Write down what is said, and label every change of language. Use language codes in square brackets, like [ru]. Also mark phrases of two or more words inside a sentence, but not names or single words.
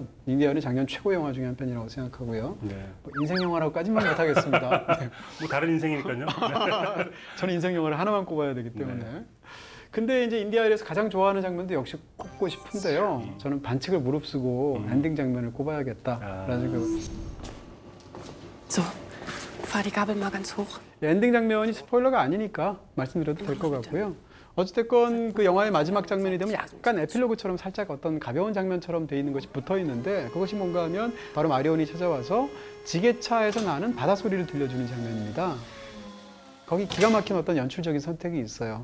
[ko] 인디아일은 작년 최고 영화 중에 한 편이라고 생각하고요. 뭐 인생 영화라고까지만 못하겠습니다. 뭐 다른 인생이니까요. 저는 인생 영화를 하나만 꼽아야 되기 때문에. 근데 이제 인디아일에서 가장 좋아하는 장면도 역시 꼽고 싶은데요. 저는 반칙을 무릅쓰고 엔딩 장면을 꼽아야겠다라는 생각을. [de] So, fahr die Gabel mal ganz hoch. [ko] 엔딩 장면이 스포일러가 아니니까 말씀드려도 될 것 같고요. 어찌됐건 그 영화의 마지막 장면이 되면 약간 에필로그처럼 살짝 어떤 가벼운 장면처럼 돼 있는 것이 붙어 있는데 그것이 뭔가 하면 바로 마리온이 찾아와서 지게차에서 나는 바닷소리를 들려주는 장면입니다. 거기 기가 막힌 어떤 연출적인 선택이 있어요.